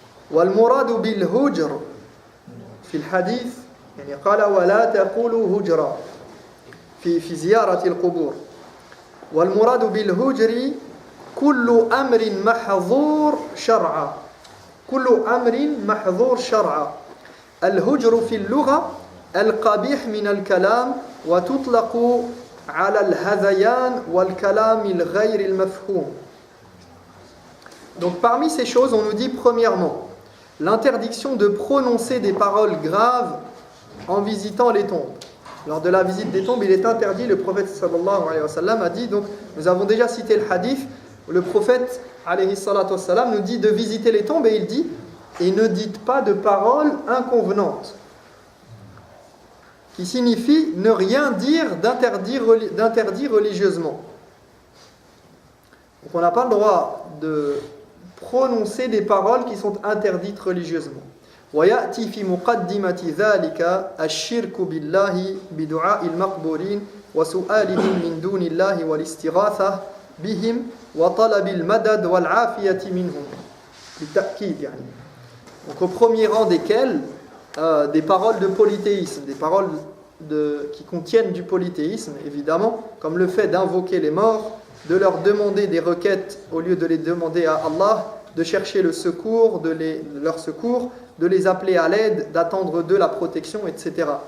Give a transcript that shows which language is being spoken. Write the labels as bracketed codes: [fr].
[ar] والمراد بالهجر في الحديث يعني قال ولا تقولوا هجرا في زيارة القبور والمراد بالهجر كل أمر محظور شرعا كل أمر محظور شرعا الهجر في اللغة القبيح من الكلام وتطلق على الهذيان والكلام الغير المفهوم. [fr] Donc parmi ces choses, on nous dit premièrement l'interdiction de prononcer des paroles graves en visitant les tombes. Lors de la visite des tombes, il est interdit, le prophète sallallahu alayhi wa sallam a dit, donc nous avons déjà cité le hadith, le prophète alayhi salatu wa sallam nous dit de visiter les tombes et il dit et ne dites pas de paroles inconvenantes, qui signifie ne rien dire d'interdit religieusement. Donc on n'a pas le droit de prononcer des paroles qui sont interdites religieusement. [ar] ويأتي في مقدمة ذلك الشرك بالله بدعاء المقبورين وسؤالهم من دون الله والاستغاثة بهم وطلب المدد والعافية منهم بالتأكيد يعني. [fr] Donc au premier rang desquels des paroles de polythéisme, des paroles qui contiennent du polythéisme évidemment, comme le fait d'invoquer les morts, de leur demander des requêtes au lieu de les demander à Allah, de chercher le secours, leur secours, de les appeler à l'aide, d'attendre d'eux la protection, etc.